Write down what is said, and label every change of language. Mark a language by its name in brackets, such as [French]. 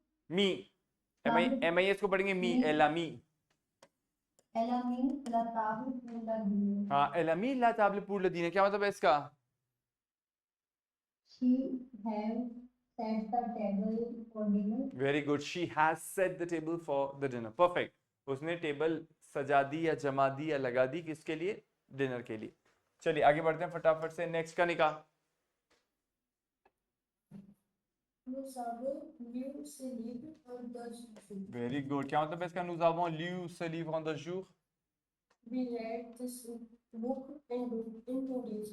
[Hindi] मी, MIS को पढ़ेंगे मी, Alamy. हाँ, [French] एलामी ला ताबले पूर लदीने। [Hindi] क्या मतलब है इसका? [English] she have set the table for dinner. Very good, she has set the table for the dinner, perfect. [Hindi] उसने टेबल सजा दी या जमा दी या लगा दी, किसके लिए? डिनर के लिए। चलिए आगे बढ़ते हैं फटाफट से, next Kanika. [French] Nous avons lu ce livre en 2 jours. [English] very good, [Hindi] क्या मतलब है इसका? [French] nous avons lu ce livre en 2 jours। [English] We read this book in 2 days.